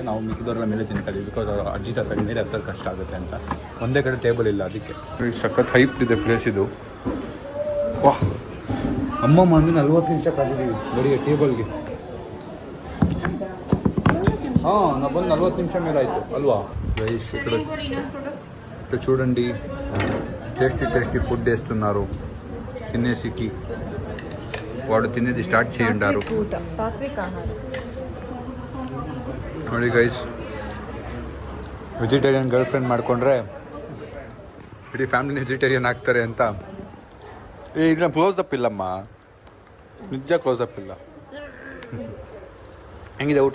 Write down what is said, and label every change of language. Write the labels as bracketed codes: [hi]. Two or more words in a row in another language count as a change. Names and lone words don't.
[kn] ನಾವು ಮಿಕ್ಕಿದವರೆಲ್ಲ ಮೇಲೆ ತಿಂತಾ ಇದೀವಿ. ಬಿಕಾಸ್ ಅಜ್ಜಿ ತಾತ ಮೇಲೆ ಹತ್ತೋದು ಕಷ್ಟ ಆಗುತ್ತೆ ಅಂತ. ಒಂದೇ ಕಡೆ ಟೇಬಲ್ ಇಲ್ಲ, ಅದಕ್ಕೆ. ಸಖತ್ ಹೈಪ್ ಇದೆ ಪ್ಲೇಸ್ ಇದು. ವಾಹ್, ಅಮ್ಮಮ್ಮ ಅಂದ್ರೆ 40 ನಿಮಿಷ ಕಾದಿದ್ದೀವಿ ಬರೀ ಟೇಬಲ್ಗೆ. ನಾವು ಬಂದು 40 నిమిషం ಮೇಲೆ ಆಯಿತು అల్వా. [te] గైస్ ఇక్కడ చూడండి, టేస్టీ ఫుడ్ వేస్తున్నారు తినేసికి. వాడు తినేది స్టార్ట్ చేయండారు. [kn] ನೋಡಿ ಗೈಸ್, ವೆಜಿಟೇರಿಯನ್ ಗರ್ಲ್ ಫ್ರೆಂಡ್ ಮಾಡ್ಕೊಂಡ್ರೆ ಇಡೀ ಫ್ಯಾಮಿಲಿ ವೆಜಿಟೇರಿಯನ್ ಆಗ್ತಾರೆ ಅಂತ. ಇಲ್ಲ ಕ್ಲೋಸಪ್ ಇಲ್ಲಮ್ಮ, ನಿಜ ಕ್ಲೋಸಪ್ ಇಲ್ಲ. ಹೆಂಗಿದೆ ಊಟ?